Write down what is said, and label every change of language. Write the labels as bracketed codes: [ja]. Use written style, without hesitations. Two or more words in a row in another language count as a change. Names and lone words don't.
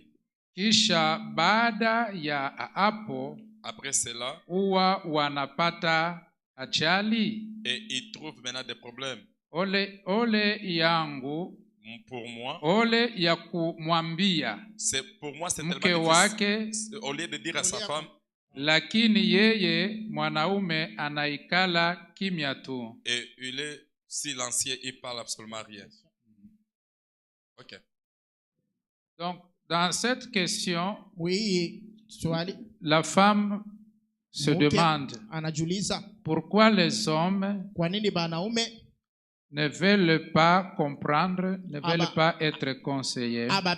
[sw] kisha baada ya hapo [fr] après cela, [sw] huwa wanapata ajali. [fr] Et ils trouvent maintenant des problèmes. [sw] Ole yangu. [fr] Pour moi, [sw] ole ya kumwambia [fr] pour moi c'est [sw] mke [fr] tellement [sw] wake, [fr] difficile. Au lieu de dire à sa femme, [sw] lakini yeye mwanaume anaikala kimya tu. [fr] Et il est silencieux, il parle absolument rien. Ok. Donc dans cette question, oui, la femme se demande pourquoi les hommes ne veulent pas comprendre, ne veulent pas être conseillés.